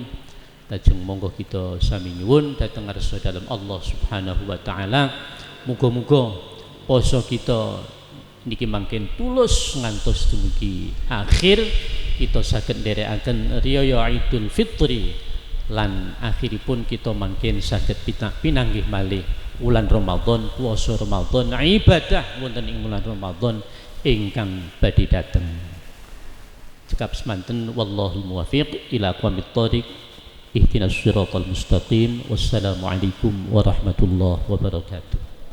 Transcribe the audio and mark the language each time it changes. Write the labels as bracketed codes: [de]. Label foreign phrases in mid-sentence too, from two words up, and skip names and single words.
[jv] Lajeng monggo kita sami nyuwun dhateng ngarsa dalem Allah [ar] سبحانه وتعالى, [jv] muga-muga poso kita niki mangken tulus ngantos dumugi akhir, kita saged nderekaken riyaya Idul Fitri lan akhiripun kita mangken saged pinanggih malih wulan Ramadan, puasa Ramadan, ibadah wonten ing wulan Ramadan ingkang badhe dateng. Cekap semanten [ar] والله الموفق إلى أقوم الطريق. اهدنا الصراط المستقيم. والسلام عليكم ورحمة الله وبركاته.